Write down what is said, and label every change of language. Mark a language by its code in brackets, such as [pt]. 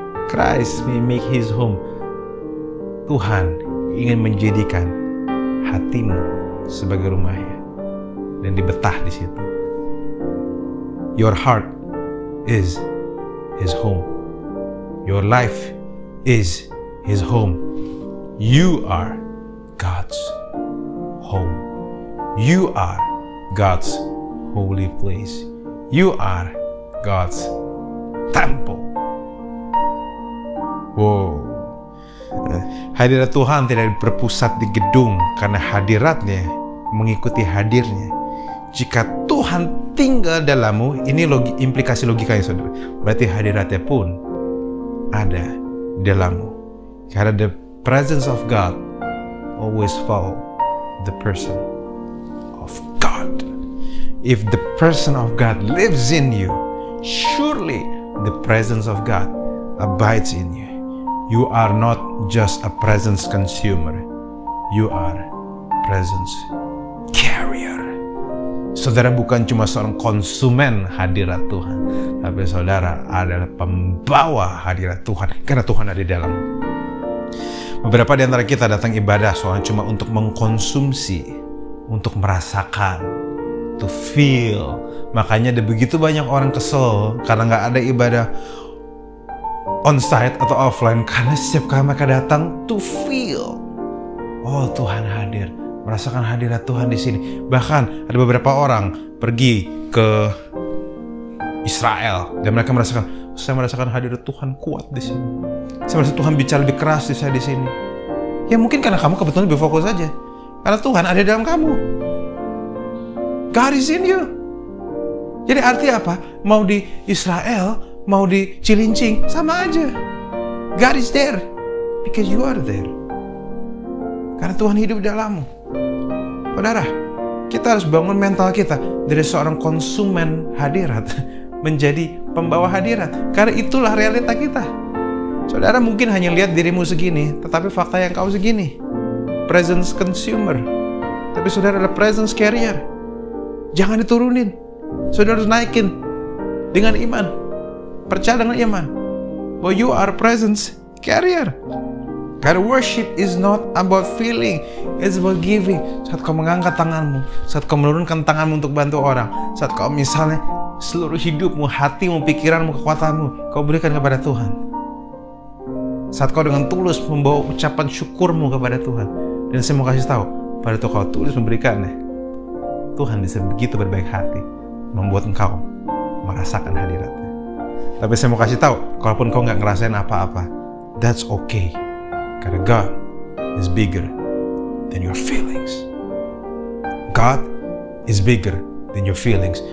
[en] Christ may make His home. [id] Tuhan ingin menjadikan hatimu sebagai rumahnya dan dibetah di situ. [en] Your heart is His home. Your life is His home. You are God's home. You are God's holy place. You are God's temple. Wow. [id] Hadirat Tuhan tidak berpusat di gedung, karena hadiratnya mengikuti hadirnya. Jika Tuhan tinggal dalammu, ini implikasi logikanya saudara, berarti hadiratnya pun ada di dalammu. Karena [en] the presence of God always follow the person of God. If the person of God lives in you, surely the presence of God abides in you. You are not just a presence consumer. You are presence carrier. [id] Saudara bukan cuma seorang konsumen hadirat Tuhan, tapi saudara adalah pembawa hadirat Tuhan, karena Tuhan ada di dalam. Beberapa di antara kita datang ibadah soalnya cuma untuk mengkonsumsi, untuk merasakan, [en] to feel. [id] Makanya ada begitu banyak orang kesel karena nggak ada ibadah onsite atau offline, karena setiap kali mereka datang [en] to feel. [id] Oh, Tuhan hadir, merasakan hadirat Tuhan di sini. Bahkan ada beberapa orang pergi ke Israel dan mereka merasakan, saya merasakan hadirat Tuhan kuat di sini. Saya merasa Tuhan bicara lebih keras di saya di sini. Ya mungkin karena kamu kebetulan lebih fokus saja. Karena Tuhan ada dalam kamu. [en] God is in you. [id] Jadi artinya apa? Mau di Israel, mau di Cilincing, sama aja. [en] God is there because you are there. [id] Karena Tuhan hidup di dalammu. Saudara, kita harus bangun mental kita dari seorang konsumen hadirat menjadi pembawa hadirat. Karena itulah realita kita. Saudara mungkin hanya lihat dirimu segini, tetapi fakta yang kau segini. Presence consumer. Tapi saudara adalah presence carrier. Jangan diturunin. Saudara harus naikin dengan iman. Percaya dengan iman bahwa [en] you are presence carrier. [id] Karena [en] worship is not about feeling, it's about giving. [id] Saat kau mengangkat tanganmu, saat kau menurunkan tanganmu untuk bantu orang, saat kau misalnya seluruh hidupmu, hatimu, pikiranmu, kekuatanmu kau berikan kepada Tuhan. Saat kau dengan tulus membawa ucapan syukurmu kepada Tuhan. Dan saya mau kasih tahu, pada itu kau tulus memberikannya, Tuhan bisa begitu berbaik hati membuat engkau merasakan hadiratnya. Tapi saya mau kasih tahu, kalaupun kau nggak ngerasain apa-apa, [en] That's okay. [id] Karena [en] God is bigger than your feelings. God is bigger than your feelings.